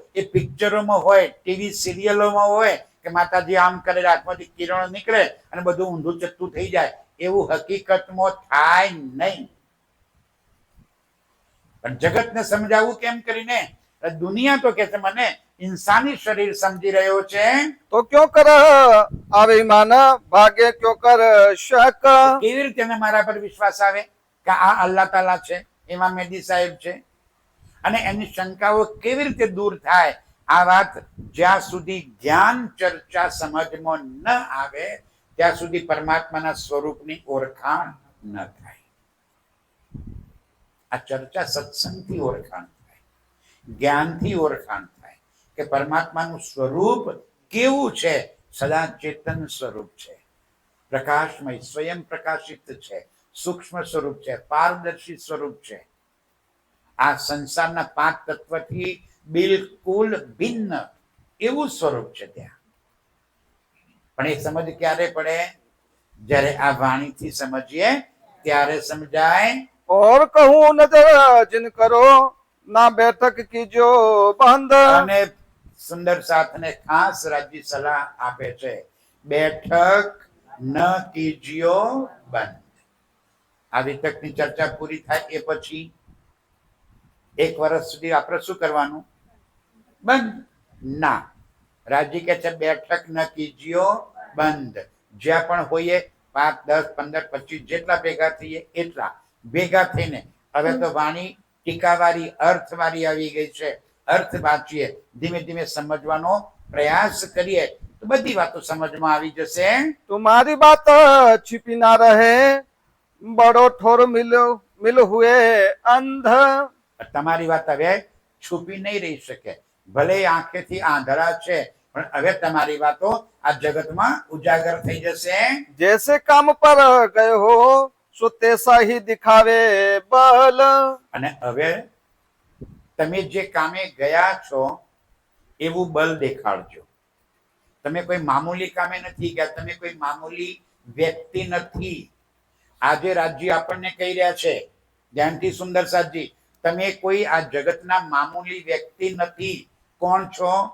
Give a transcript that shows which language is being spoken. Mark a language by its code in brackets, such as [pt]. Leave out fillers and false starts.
[gu] એ પિક્ચરોમાં હોય, ટીવી સિરિયલોમાં હોય કે માતાજી આમ કરે, આત્માથી કિરણો નીકળે અને બધું ઊંધું ચટ્ટું થઈ જાય. એવું હકીકતમાં થાય નહીં. પણ જગતને સમજાવવું કેમ કરીને? દુનિયા તો કે છે મને ઇન્સાની શરીર સમજી રહ્યો છે, [hi] तो क्यों कर आवे ईमान भाग्य क्यों कर शक। [gu] કેવી રીતે એને મારા પર વિશ્વાસ આવે કે આ અલ્લાહ તાલા છે, ઇમામ મેહદી સાહેબ છે? અને એની શંકાઓ કેવી રીતે દૂર થાય? આ વાત જ્યાં સુધી જ્ઞાન ચર્ચા સમજમાં ન આવે ત્યાં સુધી પરમાત્માના સ્વરૂપની ઓળખાણ ન થાય. આ ચર્ચા સત્સંગથી ઓળખાણ થાય, જ્ઞાનથી ઓળખાણ થાય કે પરમાત્માનું સ્વરૂપ કેવું છે. સદા ચેતન સ્વરૂપ છે, પ્રકાશમય, સ્વયં પ્રકાશિત છે, સૂક્ષ્મ સ્વરૂપ છે, પારદર્શી સ્વરૂપ છે. આ સંસારના 5 તત્વથી બિલકુલ ભિન્ન એવું સ્વરૂપ છે ત્યાં. પણ એ સમજ ક્યારે પડે? જ્યારે આ વાણીથી સમજીએ ત્યારે સમજાય. [hi] और कहूँ नजर जिन करो ना बैठक की जो बंद। [gu] અને સુંદર સાથને ખાસ રાજ્ય સલાહ આપે છે, બેઠક ન કીજ્યો બંધ. આ વિતકની ચર્ચા પૂરી થાય એ પછી 1 વર્ષ સુધી આપણે શું કરવાનું? બંધ ના. રાજી કે છે બેઠક ન કીજ્યો બંધ. જ્યાં પણ હોઈએ 5, 10, 15, 25 જેટલા ભેગા થઈએ એટલા ભેગા થઈને હવે તો વાણી ટીકાવાળી અર્થવાળી આવી ગઈ છે. અર્થ વાંચીએ, ધીમે ધીમે સમજવાનો પ્રયાસ કરીએ તો બધી વાતો સમજમાં આવી જશે. [hi] तुम्हारी बात छिपी ना रहे बड़ो ठोर मिल हुए अंध। [gu] તમારી વાત હવે છુપી નહીં રહી શકે. ભલે આંખેથી આંધળા છે પણ હવે તમારી વાતો આ જગતમાં ઉજાગર થઈ જશે. [hi] जैसे काम पर गए हो सो तैसा ही दिखावे बल। [gu] અને હવે તમે જે કામે ગયા છો એવું બલ દેખાડજો. તમે કોઈ મામૂલી કામે નથી ગયા, તમે કોઈ મામૂલી વ્યક્તિ નથી. આજે રાજ્ય આપણને કહી રહ્યા છે, ધ્યાનથી સુંદર સાજી, તમે કોઈ આ જગતના મામૂલી વ્યક્તિ નથી. કોણ છો?